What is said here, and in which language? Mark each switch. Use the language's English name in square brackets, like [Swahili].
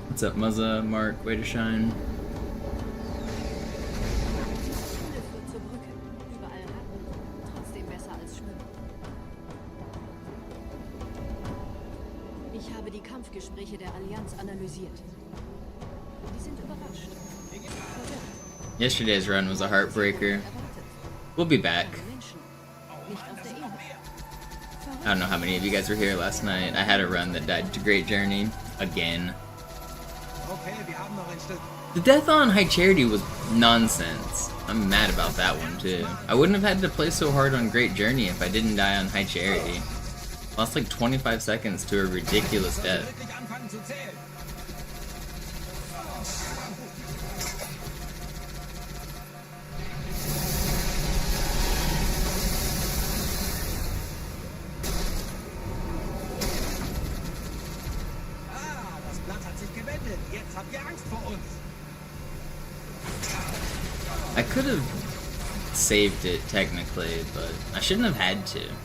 [English] What's up, Muzza? Mark, way to shine. [German] Dieser Tunnel führt zur Brücke. Überall Ratten. Trotzdem besser als Schwimmen. Ich habe die Kampfgespräche der Allianz analysiert. Die sind überrascht. Verwirrt. [English] Yesterday's run was a heartbreaker. We'll be back. [German] Menschen. Nicht auf der Erde. [English] I don't know how many of you guys were here last night. I had a run that died to Great Journey. Again. [German] Okay, wir haben noch ein Stück. [English] The death on High Charity was nonsense. I'm mad about that one too. I wouldn't have had to play so hard on Great Journey if I didn't die on High Charity. Lost like 25 seconds to a ridiculous death. [German] Wirklich anfangen zu zählen. Ah, das Blatt hat sich gewendet. Jetzt habt ihr Angst vor uns. [English] I could have saved it technically, but I shouldn't have had to.